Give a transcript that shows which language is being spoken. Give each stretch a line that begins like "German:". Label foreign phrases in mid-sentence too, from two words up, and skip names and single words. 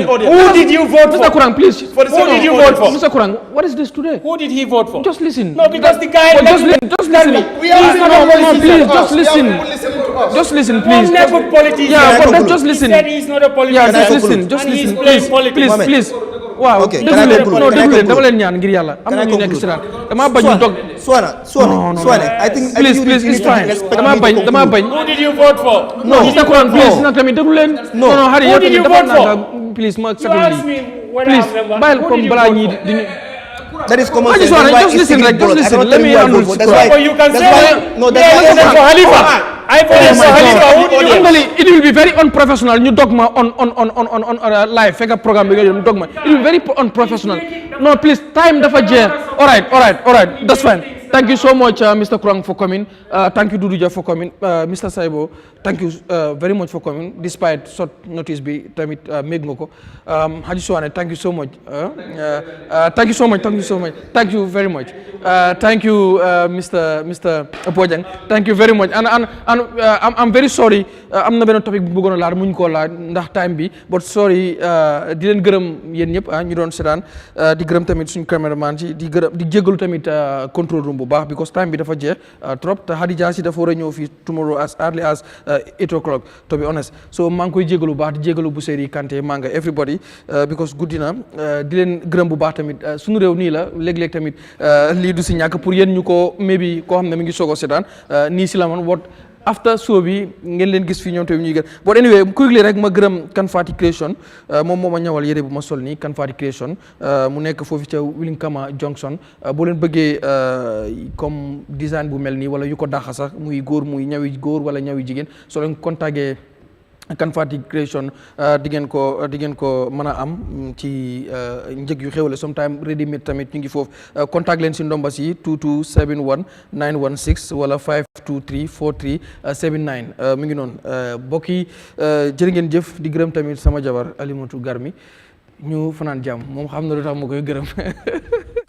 English: Who did you vote for? Mr. Kurang, please. Who did you vote for? Mr. Kurang, what is this today? Who did he vote for? Just listen. No, because the guy. Just listen. Please, just listen. Just listen, please. Never politician. Yeah, but just listen. He said he's not a politician. Yeah, just listen. Please.
Wolof: Waaw, okay, déglu leen dama leen ñaan ngir yàlla am na ñu nekk si daan dama bañ ñu dog
English: Suwane I think please it's fine
Wolof: dama bañ
English: Who did you vote for? no Mr. Kurang please
Wolof: nag tamit déglu leen non hari
English: Who did you vote for? please ma You asked me when please I remember.
Wolof: bàyyil comme balaa ñi di
English: that is common sense. Just listen. Let me handle this. You can say no, that's why for Halifa. I voted for Halifa. Who did you vote? It will be very unprofessional. You dogma on live fake program. You dogma. It will be very unprofessional.
Wolof: No, please. Time dafa jeex.
English: All right. That's fine. Thank you so much, Mr. Kurang, for coming. Thank you, Duduja, for coming. Mr. Saibo, thank you very much for coming, despite short notice.
Wolof: Tamit Megngoko. Haji Suwane,
English: thank you so much. Thank you so much. Thank you very much. Thank you, Mr. Apojang. Thank you very much. And I'm very sorry. I'm not going to topic
Wolof: bu bëggoon a laal muñ koo laal ndax time bi,
English: but sorry.
Wolof: Di leen gërëm yéen ñëpp ñu doon seetaan di gërëm tamit suñu cameraman ci di jégalu tamit
English: control room
Wolof: bu baax because time bi dafa jeex trop te Hadija si dafa war a ñëw fii tomorrow
English: as early as 8 o'clock to be honest
Wolof: so maa ngi koy jégalu bu baax di jégalu bu Seri Kanté maa nga everybody because guddi na di leen gërëm bu baax tamit suñu réew nii la léeg-léeg tamit lii du si ñàkk pour yéen ñu ko maybe koo xam ne mi ngi soog a seetaan nii si la man
English: what after show
Wolof: bi ngeen leen gis fii ñoom tamit ñuy gën
English: but anyway quickly
Wolof: rek ma gërëm Kanfati Creation moom moo ma ñawal yére bu ma sol nii Kanfati Creation mu nekk foofu ca Wellingara Junction boo leen bëggee comme design bu mel nii wala yu ko dàqa sax muy góor muy ñawi góor wala ñawi jigéen soo leen contacté Kanfati Creation di ngeen ko mën a am ci njëg yu xewle
English: sometime ready made
Wolof: tamit ñu ngi foofu contact leen si ndombas yi 2271 916 wala 523 43 79 mi ngi noonu mbokk yi jërë ngeen jëf di gërëm tamit sama jabar Alimatu Garmi ñu fanaan jàmm moom xam na lu tax ma koy gërëm